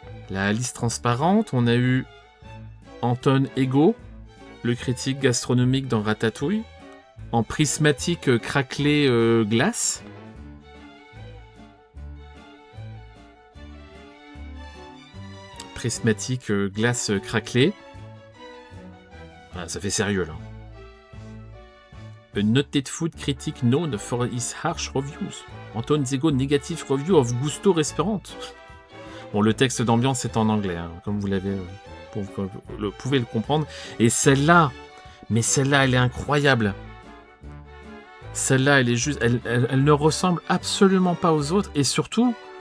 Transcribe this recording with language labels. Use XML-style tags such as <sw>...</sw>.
<fr>La Alice transparente, on a eu Anton Ego, le critique gastronomique dans Ratatouille, en prismatique craquelé glace. Prismatique glace craquelée. Ah, ça fait sérieux là.</fr> <en>A noted food critic known for his harsh reviews. Anton Ego negative review of Gusto Restaurant.</en> <fr>Bon, le texte d'ambiance est en anglais, hein, comme vous l'avez, pouvez le comprendre. Et celle-là, mais celle-là, elle est incroyable. Celle-là, elle est juste, elle ne ressemble absolument pas aux autres. Et surtout,</fr>